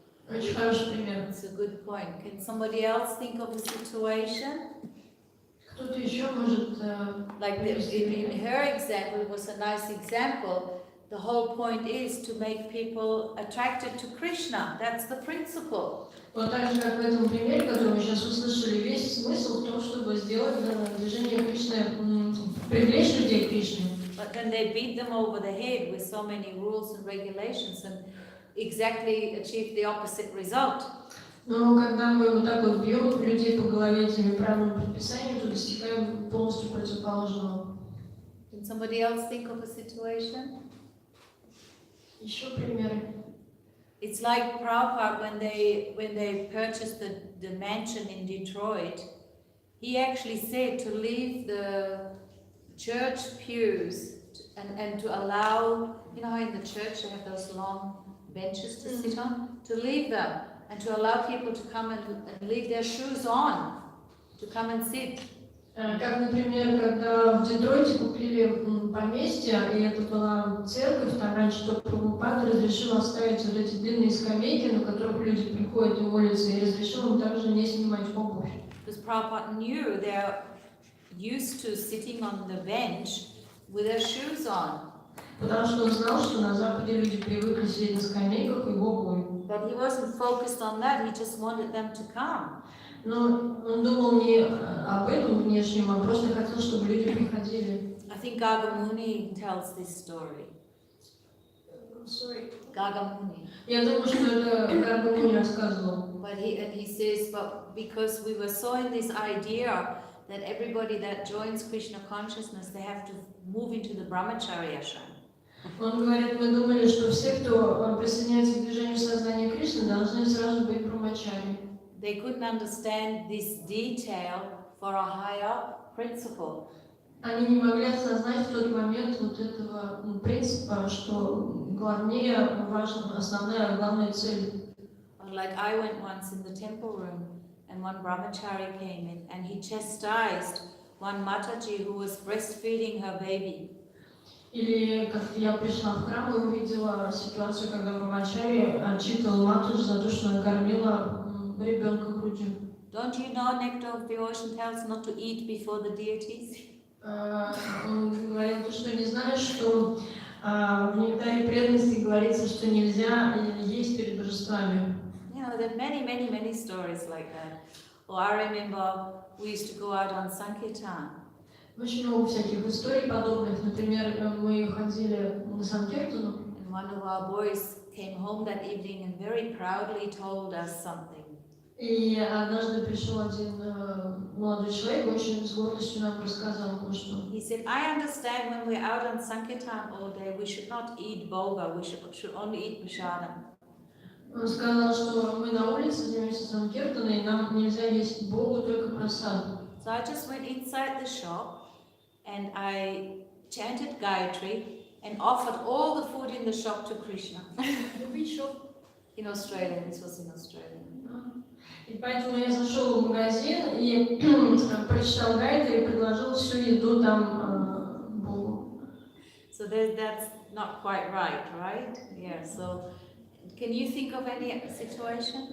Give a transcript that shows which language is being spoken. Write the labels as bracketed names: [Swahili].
[Russian] Очень хороший пример. [English] It's a good point. Can somebody else think of a situation? [Russian] Кто-то еще может... [English] Like in her example, it was a nice example. The whole point is to make people attracted to Krishna. That's the principle. [Russian] Вот так же, как в этом примере, который мы сейчас услышали, весь смысл в том, чтобы сделать движение Кришны, привлечь людей к Кришне. [English] But then they beat them over the head with so many rules and regulations and exactly achieve the opposite result. [Russian] Но когда мы вот так вот бьем людей по голове этими правилами предписаниями, то достигаем полностью противоположного. [English] Can somebody else think of a situation? [Russian] Еще примеры. [English] It's like Prabhupada when they purchased the mansion in Detroit. He actually said to leave the church pews and to allow, you know how in the church they have those long benches to sit on, to leave them and to allow people to come and leave their shoes on, to come and sit. [Russian] Как, например, когда в Детройте купили поместье, и это была церковь, там раньше тот Прабхупада разрешил оставить вот эти длинные скамейки, на которых люди приходят и молятся, и разрешил им также не снимать обувь. [English] Because Prabhupada knew they're used to sitting on the bench with their shoes on. [Russian] Потому что он знал, что на Западе люди привыкли сидеть на скамейках и в обуви. [English] But he wasn't focused on that, he just wanted them to come. [Russian] Но он думал не об этом внешнем, а просто хотел, чтобы люди приходили. [English] I think Gagamuni tells this story. Sorry. Gagamuni. [Russian] Я думаю, что это Гаргамуни рассказывал. [English] But he says, but because we were so in this idea that everybody that joins Krishna consciousness, they have to move into the brahmacharya ashram. [Russian] Он говорит, мы думали, что все, кто присоединяется к движению сознания Кришны, должны сразу быть брамачари. [English] They couldn't understand this detail for a higher principle. [Russian] Они не могли осознать в тот момент вот этого принципа, что главнее, важно, основная, главная цель. [English] Like I went once in the temple room and one brahmachari came in and he chastised one mataji who was breastfeeding her baby. [Russian] Или как я пришла в храм и увидела ситуацию, когда брамачари отчитывал матаджи за то, что она кормила ребенка грудью. [English] Don't you know Nectar of the Ocean tells not to eat before the deities? [Russian] Он говорил, ты что, не знаешь, что в «Нектаре преданности» говорится, что нельзя есть перед божествами? [English] You know, there are many stories like that. Oh, I remember we used to go out on Sankirtan. [Russian] Очень много всяких историй подобных. Например, мы ходили на Санкиртану. [English] And one of our boys came home that evening and very proudly told us something. [Russian] И однажды пришел один молодой человек, очень с гордостью нам рассказал кое-что. [English] He said, I understand when we're out on Sankirtan all day, we should not eat bhoga, we should only eat prasadam. [Russian] Он сказал, что мы на улице занимаемся Санкиртаном, и нам нельзя есть Богу, только прасад. [English] So I just went inside the shop and I chanted Gayatri and offered all the food in the shop to Krishna. Which shop? In Australia, this was in Australia. [Russian] И поэтому я зашел в магазин и прочитал гайды и предложил всю еду там Богу. [English] So that's not quite right? Yeah, so can you think of any situation?